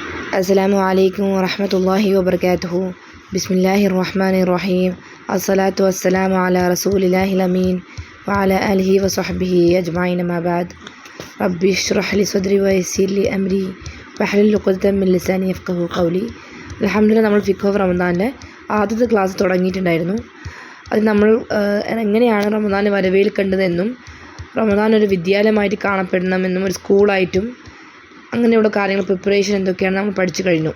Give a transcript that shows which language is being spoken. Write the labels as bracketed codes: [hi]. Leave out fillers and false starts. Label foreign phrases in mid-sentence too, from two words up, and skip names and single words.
[ar] السلام عليكم ورحمة الله وبركاته. بسم الله الرحمن الرحيم. الصلاة والسلام على رسول الله الأمين وعلى آله وصحبه أجمعين أما بعد. رب اشرح لي صدري ويسر لي أمري واحلل عقدة من لساني يفقهوا قولي. [ml] അൽഹംദുലില്ലാഹ്, നമ്മൾ ഫിഖ് ഓഫ് റമദാനിലെ ആദ്യത്തെ ക്ലാസ് തുടങ്ങിയിട്ടുണ്ടായിരുന്നു. അത് നമ്മൾ എങ്ങനെയാണ് റമദാൻ വരവേൽക്കേണ്ടതെന്നും റമദാൻ ഒരു വിദ്യാലയമായിട്ട് കാണപ്പെടണമെന്നും ഒരു സ്കൂളായിട്ടും അങ്ങനെയുള്ള കാര്യങ്ങൾ പ്രിപ്പറേഷൻ എന്തൊക്കെയാണ് നമ്മൾ പഠിച്ചു കഴിഞ്ഞു.